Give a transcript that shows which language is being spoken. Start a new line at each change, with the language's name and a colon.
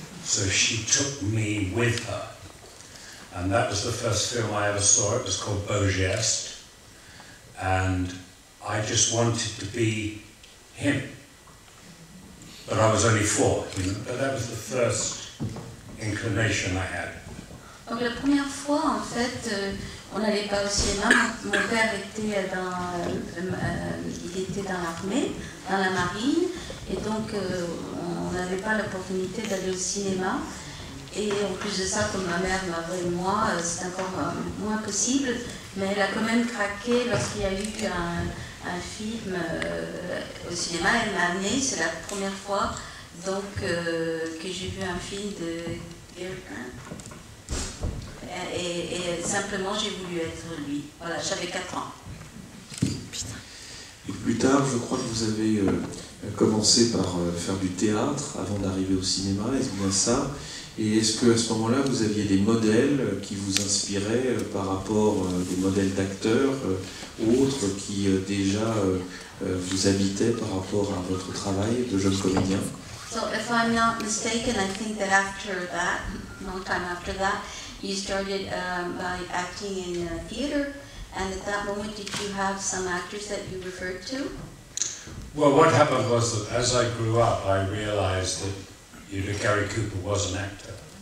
English: So she took me with her. And that was the first film I ever saw. It was called Beau Geste. And I just wanted to be him. But I was only 4, you know? But that was the first inclination I had.
French: Donc la première fois, en fait, on n'allait pas au cinéma. Mon père était il était dans l'armée, dans la marine, et donc on n'avait pas l'opportunité d'aller au cinéma. Et en plus de ça, comme ma mère m'avait moi, c'est encore moins possible. Mais elle a quand même craqué lorsqu'il y a eu un film au cinéma. Elle m'a amenée, c'est la première fois donc, que j'ai vu un film de Gary Cooper. Et simplement j'ai voulu être lui. Voilà, j'avais 4 ans. Et plus tard, je crois que vous avez commencé par faire du théâtre avant d'arriver au cinéma, est-ce bien ça? Et est-ce qu'à ce moment-là, vous aviez des modèles qui vous inspiraient par rapport des modèles d'acteurs ou autres qui déjà vous habitaient par rapport à votre travail de jeune comédien?
English: So if I'm not mistaken, I think that after that, long time after that, you started by acting in theater, and at that moment did you have some actors that you referred to? Well, what happened was that as I grew up, I realized that Gary Cooper was an actor.